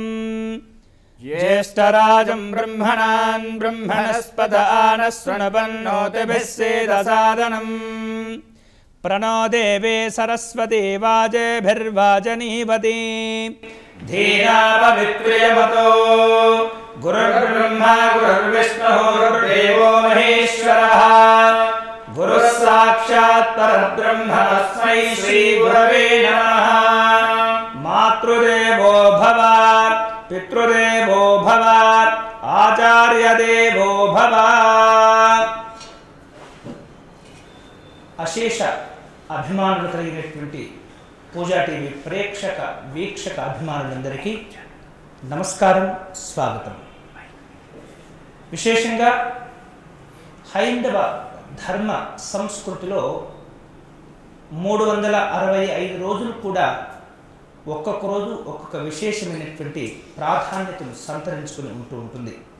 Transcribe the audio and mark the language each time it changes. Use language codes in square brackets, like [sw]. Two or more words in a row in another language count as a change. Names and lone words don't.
[sa] ज्येष्ठराजं ब्रह्मणान् ब्रह्मणस्पत आनः शृण्वन्नोतिभिः सीदसादनम् प्रणो देवे सरस्वती वाजेभिर्वाजनीवती धीराववित्रियमतो गुरुर्ब्रह्मा गुरुर्विष्णुः गुरुर्देवो महेश्वरः गुरुः साक्षात् परब्रह्म तस्मै श्रीगुरवे नमः। मातृदेवो भव पितृदेवो भव आचार्यदेवो भव। [te] అశేష అభిమానులు కలిగినటువంటి పూజా టీవీ ప్రేక్షక వీక్షక అభిమానులందరికీ నమస్కారం, స్వాగతం. విశేషంగా హైందవ ధర్మ సంస్కృతిలో 365 రోజులు కూడా ఒక్కొక్క రోజు ఒక్కొక్క విశేషమైనటువంటి ప్రాధాన్యతను సంతరించుకుని ఉంటుంది.